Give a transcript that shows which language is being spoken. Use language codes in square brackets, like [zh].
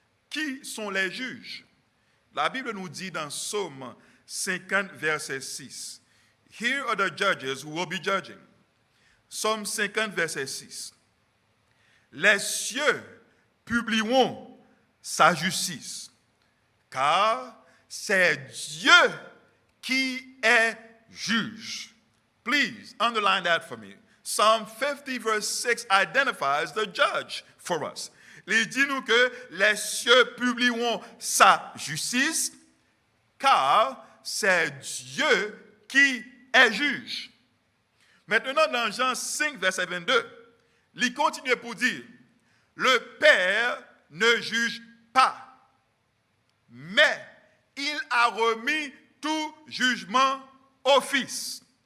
[fr] Qui sont les juges? La Bible nous dit dans Psaume 50, verset 6, [en] Here are the judges who will be judging. [fr] Psaume 50, verset 6. Les cieux publieront sa justice, car c'est Dieu qui est juge. [en] Please underline that for me. Psalm 50 verse 6 identifies the judge for us. [fr] Il dit nous que les cieux publieront sa justice, car c'est Dieu qui est juge. Maintenant, dans Jean 5 verset 22, il continue pour dire, le Père ne juge pas, mais il a remis tout jugement au Fils.